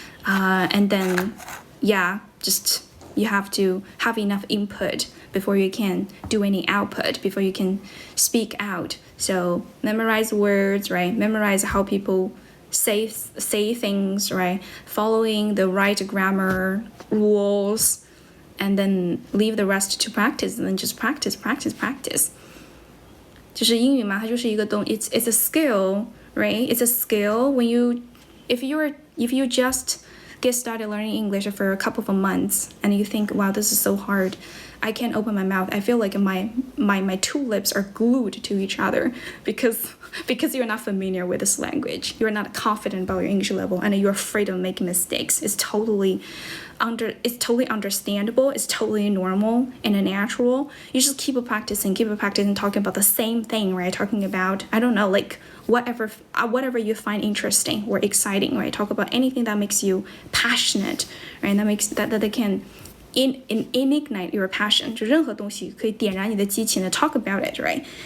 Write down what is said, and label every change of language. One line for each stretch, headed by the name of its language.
English: And then, just you have to have enough input before you can do any output, before you can speak out. So memorize words, right? Memorize how people say things, right? Following the right grammar rules, and then leave the rest to practice, and then just practice.
Chinese: 就是英语嘛，它就是一个
English: it's a skill, right? It's a skill when if you just get started learning English for a couple of months and you think, wow, this is so hard. I can't open my mouth. I feel like my two lips are glued to each other because you're not familiar with this language. You're not confident about your English level and you're afraid of making mistakes. It's totally understandable. It's totally normal and natural. You just keep practicing, talking about the same thing, right? Talking about, I don't know, like whatever you find interesting or exciting, right? Talk about anything that makes you passionate, right? That they can ignite your passion.
Chinese: 就任何东西可以点燃你的激情的
English: talk about it, right?